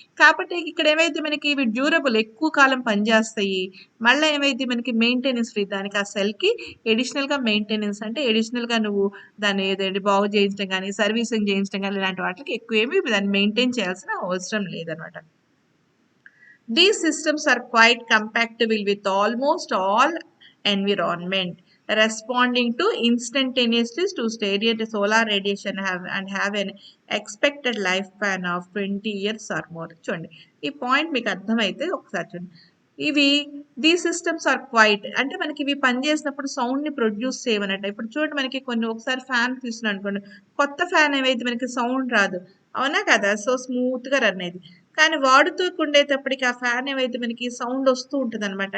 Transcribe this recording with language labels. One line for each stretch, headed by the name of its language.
Telugu: కాబట్టి ఇక్కడ ఏమైతే మనకి ఇవి డ్యూరబుల్, ఎక్కువ కాలం పనిచేస్తాయి. మళ్ళీ ఏమైతే మనకి మెయింటెనెన్స్ ఫ్రీ, దానికి ఆ సెల్కి ఎడిషనల్గా మెయింటెనెన్స్ అంటే ఎడిషనల్గా నువ్వు దాన్ని ఏదంటే బాగు చేయించడం కానీ, సర్వీసింగ్ చేయించడం కానీ, ఇలాంటి వాటికి ఎక్కువ ఏమి దాన్ని మెయింటైన్ చేయాల్సిన అవసరం లేదనమాట.
English: These systems are quite compatible with almost all environment, responding to instantaneously to solar radiation and have an expected lifespan of 20 years or more.
Telugu: చూడండి, ఈ పాయింట్ మీకు అర్థమైతే ఒకసారి చూడండి. ఇవి
English: these systems are quite,
Telugu: అంటే మనకి ఇవి పనిచేసినప్పుడు సౌండ్ని ప్రొడ్యూస్ చేయమన్నట్టు. ఇప్పుడు చూడండి, మనకి కొన్ని ఒకసారి ఫ్యాన్ తీసుకున్నాం అనుకోండి, కొత్త ఫ్యాన్ ఏమైతే మనకి సౌండ్ రాదు, అవునా కదా, సో స్మూత్గా రన్ అయ్యేది. కానీ వాడుతూ ఉండేటప్పటికి ఆ ఫ్యాన్ ఏమైతే మనకి సౌండ్ వస్తూ ఉంటుంది అనమాట.